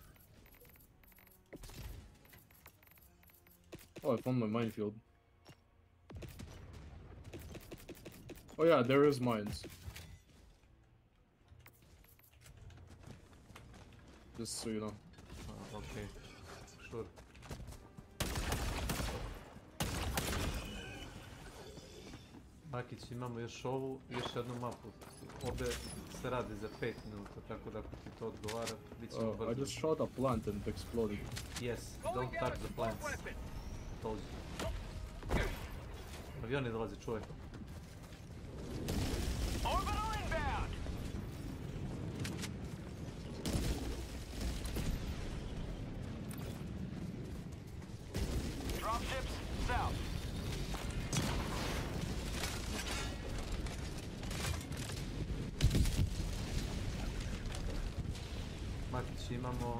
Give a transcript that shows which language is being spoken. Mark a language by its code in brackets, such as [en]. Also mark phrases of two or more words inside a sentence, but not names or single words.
[en] Oh, I found my minefield. Oh yeah, there is mines. Just so you know. Okay, sure. [hr] Makić, imamo još ovu i još jednu mapu. Obe se radi za 5 minuta, tako da ako ti to odgovara, bit ćemo brzo. [en] I just shot a plant and it exploded. Yes, don't touch the plants. Told you. [hr] Avioni dolaze, čuvaj. [en] Orbital inbound! Dropships south. [hr] Makić, imamo...